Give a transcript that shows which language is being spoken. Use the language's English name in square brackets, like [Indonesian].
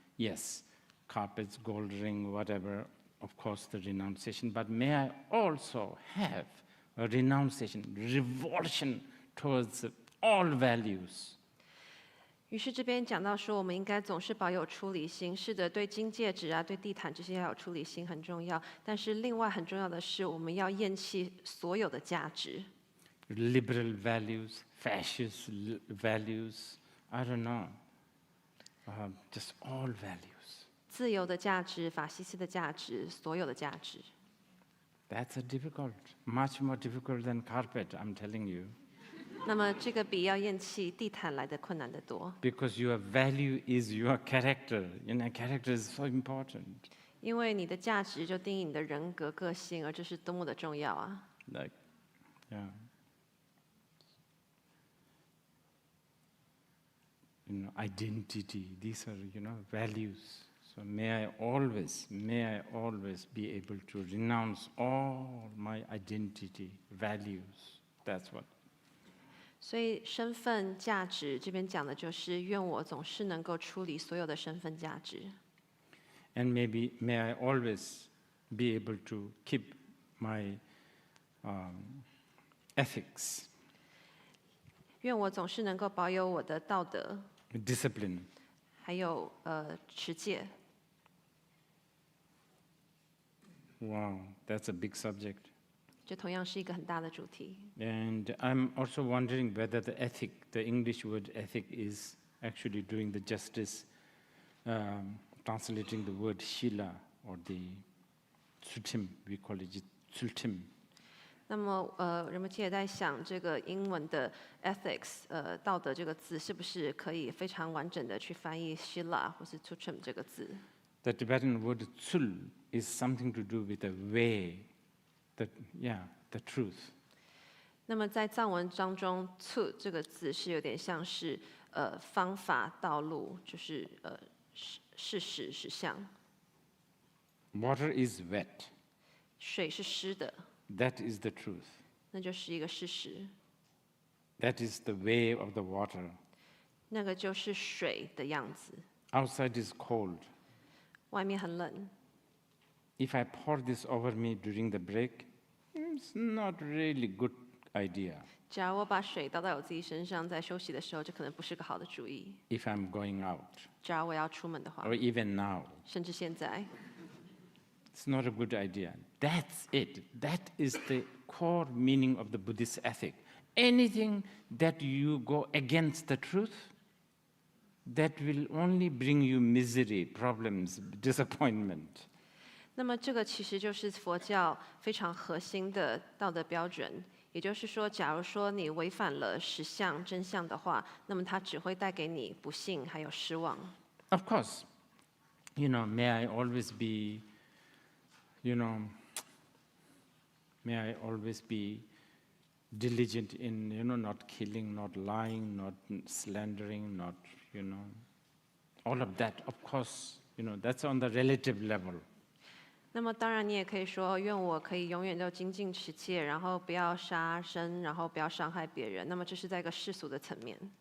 [English] Yes, carpets, gold ring, whatever, of course the renunciation, but may I also have a renunciation, revulsion towards all values. [Chinese] 于是这边讲到说，我们应该总是保有出离心。是的，对金戒指啊、对地毯这些要有出离心很重要。但是另外很重要的是，我们要厌弃所有的价值。 [English] Liberal values, fascist values, I don't know, just all values. [Chinese] 自由的价值、法西斯的价值、所有的价值。 [English] That's difficult, much more difficult than carpet, I'm telling you. [Chinese] 那么这个比要厌弃地毯来的困难得多。 [English] Because your value is your character. Character is so important. [Chinese] 因为你的价值就定义你的人格、个性，而这是多么的重要啊！ [English] Like, yeah. Identity, these are, values. So may I always be able to renounce all my identity, values. That's what. [Chinese] 所以身份价值这边讲的就是愿我总是能够处理所有的身份价值。 [English] And may I always be able to keep my ethics, [Chinese] 愿我总是能够保有我的道德， [English] discipline. [Chinese] 还有持戒。 [English] Wow, that's a big subject. [Chinese] 这同样是一个很大的主题。 [English] And I'm also wondering whether the English word ethic is actually doing the justice, translating the word shila or the tsultim, we call it tsultim. [Chinese] 那么人们也在想，这个英文的 ethics， 道德这个字是不是可以非常完整的去翻译 shila 或是 tsultim 这个字？ [English] The Tibetan word tsul is something to do with the way, the truth. [Chinese] 那么在藏文当中 ，tsu 这个字是有点像是方法、道路，就是事实、实相。 [English] Water is wet. [Chinese] 水是湿的， [English] That is the truth. [Chinese] 那就是一个事实。 [English] That is the way of the water. [Chinese] 那个就是水的样子。 [English] Outside is cold. [Chinese] 外面很冷， [English] If I pour this over me during the break, it's not really good idea. [Chinese] 假如我把水倒在我自己身上，在休息的时候，这可能不是个好的主意。 [English] If I'm going out, [Chinese] 假如我要出门的话， [English] or even now, [Chinese] 甚至现在， [English] it's not a good idea. That's it. That is the core meaning of the Buddhist ethic. Anything that you go against the truth, that will only bring you misery, problems, disappointment. [Chinese] 那么这个其实就是佛教非常核心的道德标准。也就是说，假如说你违反了实相、真相的话，那么它只会带给你不幸还有失望。 [English] Of course, may I always be, may I always be diligent in, not killing, not lying, not slandering, not, all of that. Of course, that's on the relative level. [Chinese] 那么当然，你也可以说，愿我可以永远都精进持戒，然后不要杀生，然后不要伤害别人。那么这是在一个世俗的层面。